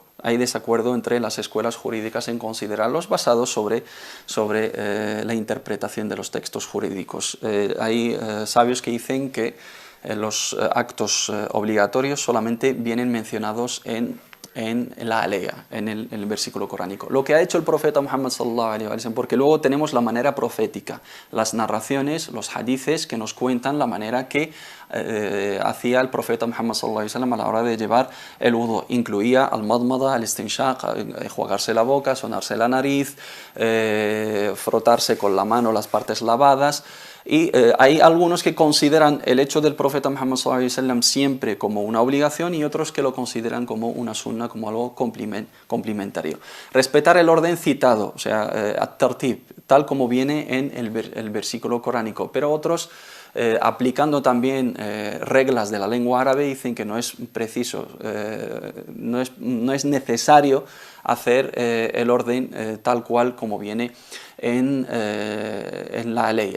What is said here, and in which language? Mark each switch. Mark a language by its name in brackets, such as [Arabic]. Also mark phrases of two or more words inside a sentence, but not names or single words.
[Spanish] Hay desacuerdo entre las escuelas jurídicas en considerarlos basados sobre la interpretación de los textos jurídicos. Hay sabios que dicen que los actos obligatorios solamente vienen mencionados en la alea, en el versículo coránico. Lo que ha hecho el profeta Muhammad [Arabic] صلى الله عليه وسلم, [Spanish] porque luego tenemos la manera profética, las narraciones, los hadices que nos cuentan la manera que hacía el profeta Muhammad [Arabic] صلى الله عليه وسلم [Spanish] a la hora de llevar el wudu. Incluía [Arabic] المضمضة، الاستنشاق, [Spanish] enjuagarse la boca, sonarse la nariz, frotarse con la mano las partes lavadas. Y hay algunos que consideran el hecho del profeta Muhammad [Arabic] صلى الله عليه وسلم [Spanish] siempre como una obligación y otros que lo consideran como una sunna, como algo complementario. Respetar el orden citado, o sea, at-tartib, tal como viene en el versículo coránico, pero otros aplicando también reglas de la lengua árabe dicen que no es preciso, no es necesario hacer el orden tal cual como viene en la aleya.